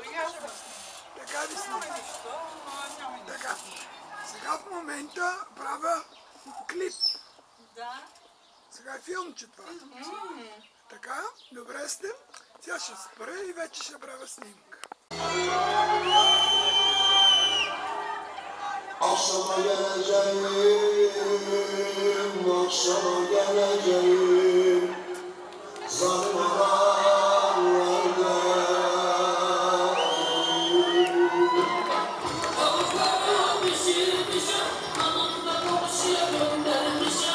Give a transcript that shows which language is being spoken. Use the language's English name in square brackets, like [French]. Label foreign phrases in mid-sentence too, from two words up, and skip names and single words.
[Bulgarian] Така ви Няма сме. нищо, но няма нищо. Така. Сега в момента правя клип. Да. Сега е филмче това. Така, добре сте. Сега ще спра и вече ще правя снимка. [Turkish] Akşama geleceğim, akşama geleceğim. Zalim olanlarda. Tavukları pişirmişim, anamda komşuya göndermişim.